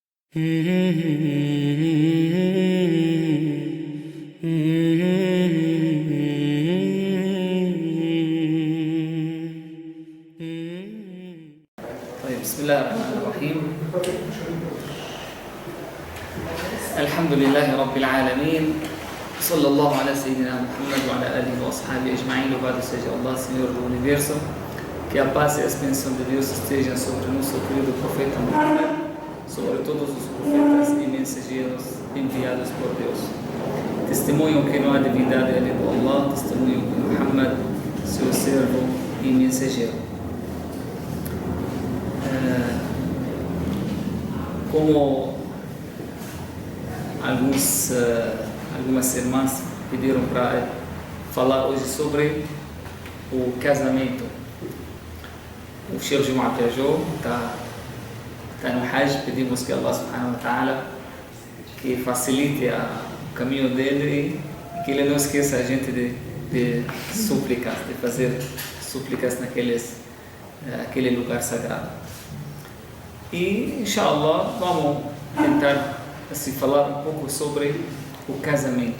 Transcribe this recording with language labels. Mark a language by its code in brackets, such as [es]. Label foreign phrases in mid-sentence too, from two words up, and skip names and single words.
[ar] بسم الله الرحمن الرحيم. الحمد لله رب العالمين. صلى الله على سيدنا Muhammad وعلى آله وأصحابه أجمعين. [pt] Louvado seja Allah, Senhor do Universo. Que a paz e a bênção de Deus estejam sobre o nosso querido profeta Muhammad, sobre todos os profetas e mensageiros enviados por Deus. Testemunho que não há divindade além do Allah, testemunho que Muhammad, seu servo e mensageiro. Como algumas irmãs pediram para falar hoje sobre o casamento. O Sheikh Juma viajou, está no Hajj, pedimos que Allah [ar] سبحانه وتعالى [pt] que facilite o caminho dele e que ele não esqueça a gente de súplicas, de fazer súplicas naquele lugar sagrado. E, inshallah, vamos tentar falar um pouco sobre o casamento.